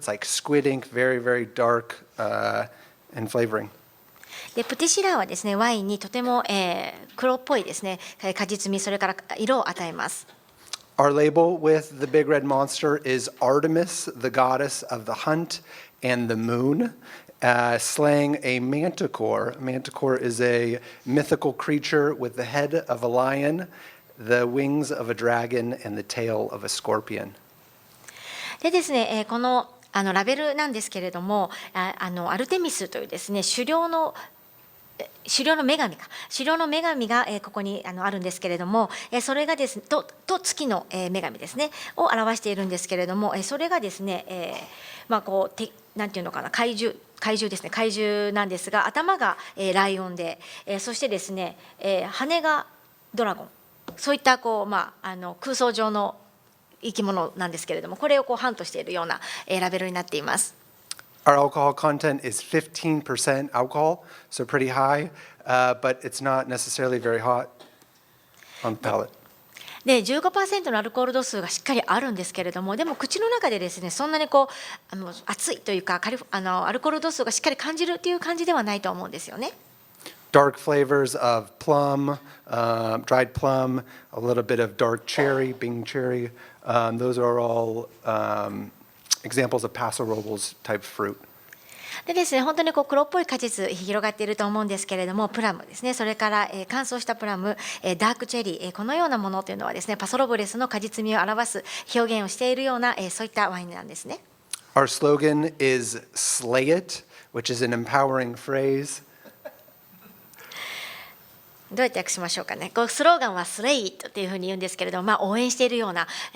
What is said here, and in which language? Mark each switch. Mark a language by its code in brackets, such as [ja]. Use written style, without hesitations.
[en] It's like squid ink, very, very dark and flavoring. [ja] でプティシラーはですね、ワインにとても、黒っぽいですね、果実味、それから色を与えます。 [en] Our label with the Big Red Monster is Artemis, the goddess of the hunt and the moon, slaying a manticore. A manticore is a mythical creature with the head of a lion, the wings of a dragon, and the tail of a scorpion. [ja] でですね、このラベルなんですけれども、アルテミスというですね、狩猟の女神がここにあるんですけれども、それがですね、と月の女神ですねを表しているんですけれども、それがですね、なんていうのかな、怪獣ですね、怪獣なんですが、頭がライオンで、そしてですね、羽がドラゴン、そういった空想上の生き物なんですけれども、これをハントしているようなラベルになっています。 [en] Our alcohol content is 15% alcohol, so pretty high, but it's not necessarily very hot on the palate. [ja] で 15% のアルコール度数がしっかりあるんですけれども、でも口の中でですね、そんなに熱いというか、アルコール度数がしっかり感じるという感じではないと思うんですよね。 [en] Dark flavors of plum, dried plum, a little bit of dark cherry, Bing cherry. Those are all examples of Paso Robles type fruit. [ja] でですね、本当に黒っぽい果実広がっていると思うんですけれども、プラムですね、それから乾燥したプラム、ダークチェリー、このようなものというのはですね、パソロブレスの果実味を表す表現をしているような、そういったワインなんですね。 [en] Our slogan is "Slay it," which is an empowering phrase. [ja] どうやって訳しましょうかね。スローガンはスレイトっていうふうに言うんですけれども、応援しているような、